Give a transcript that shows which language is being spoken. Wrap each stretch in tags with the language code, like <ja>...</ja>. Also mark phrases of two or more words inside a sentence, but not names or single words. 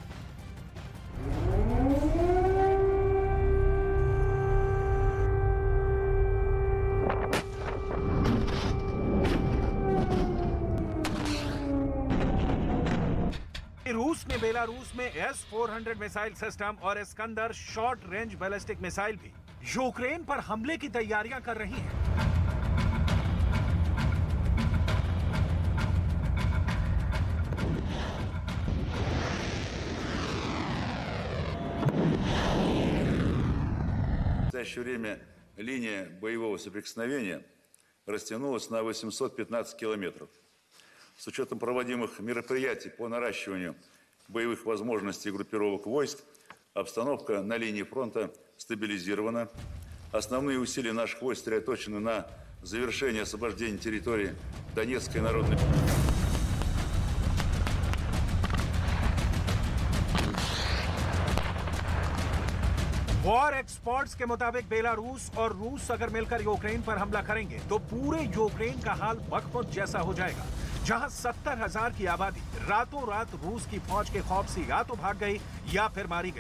<hi>रूस ने बेलारूस में S-400</hi> <en>missile system</en> <hi>और इस्कंदर</hi> <en>short range ballistic missile</en> <hi>भी यूक्रेन पर हमले की तैयारियां कर रही हैं।</hi> <ru>В настоящее время линия боевого соприкосновения растянулась на 815 километров. С учетом проводимых мероприятий по наращиванию боевых возможностей группировок войск, обстановка на линии фронта стабилизирована. Основные усилия наших войск сосредоточены на завершении освобождения территории Донецкой Народной Республики.</ru> <en>war experts</en> <hi>के मुताबिक बेलारूस और रूस अगर मिलकर यूक्रेन पर हमला करेंगे तो पूरे यूक्रेन का हाल बखमुद जैसा हो जाएगा, जहां 70,000 की आबादी रातों रात रूस की फौज के खौफ से या तो भाग गई या फिर मारी गई।</hi>